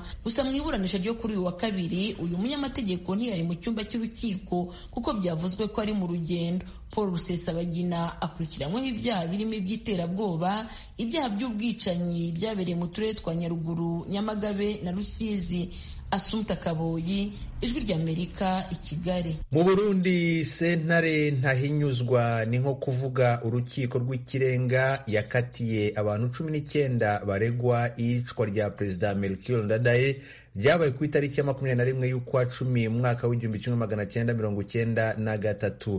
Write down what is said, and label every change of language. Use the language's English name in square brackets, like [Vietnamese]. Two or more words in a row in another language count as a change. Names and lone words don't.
[Kinyarwanda] Gusa mu iburanisha ryo kuri uyu wa kabiri uyu munyamategeko ntiyari mu cyumba cy'urukiko kuko byavuzwe ko ari mu rugendo. Paul Rusesabagina akurikiranyweho ibyaha birimo iby'iterabwoba, ibyaha by'ubwicanyi byabereye mu turere twa Nyaruguru, Nyamagabe na Rusizi. Asumta Kaboyi, Ijwi ry'Amerika, i Kigali. [Rundi] Mu Burundi sentare ntahinyuzwa ni nko kuvuga urukiko rw'ikirenga yakatiye abantu 19 baregwa iyicwa rya Perezida Melchior Ndadaye ryabaye ku itariki ya 21 y'ukwa 10 mwaka w'1993.